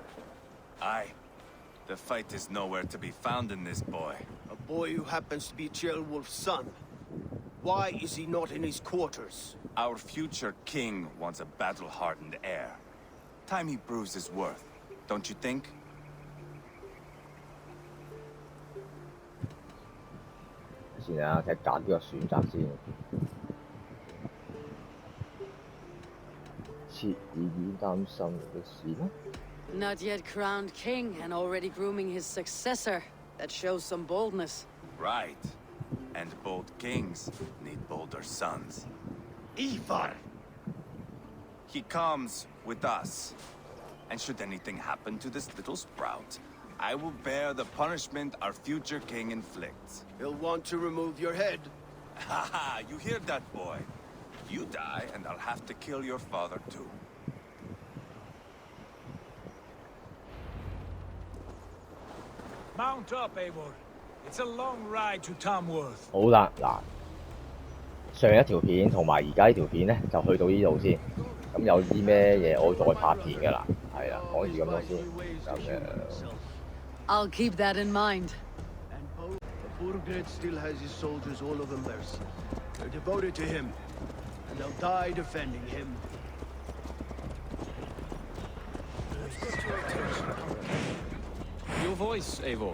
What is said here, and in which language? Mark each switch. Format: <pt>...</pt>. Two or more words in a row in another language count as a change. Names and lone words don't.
<en>Aye. The fight is nowhere to be found in this boy. A boy who happens to be Ceolwulf's son. Why is he not in his quarters? Our future king wants a battle-hardened heir. Time he proves his worth, don't you think?</en> <yue>先啊，睇揀邊個選擇先。切爾已擔心嘅事啦。</yue> <en>Not yet crowned king and already grooming his successor. That shows some boldness. Right. And bold kings need bolder sons. Ivar! He comes with us. And should anything happen to this little sprout, I will bear the punishment our future king inflicts. He'll want to remove your head. Haha, you hear that, boy? You die, and I'll have to kill your father, too. Mount up, Eivor. It's a long ride to Tamworth.</en> <yue>好啦，嗱，上一條片同埋而家呢條片咧，就去到呢度先。咁有啲咩嘢我再拍片㗎啦，係啦，講住咁多先。咁</yue> <en>I'll keep that in mind. And Burgred still has his soldiers all over Mercia. They're devoted to him, and they'll die defending him. Your voice, Eivor.</en>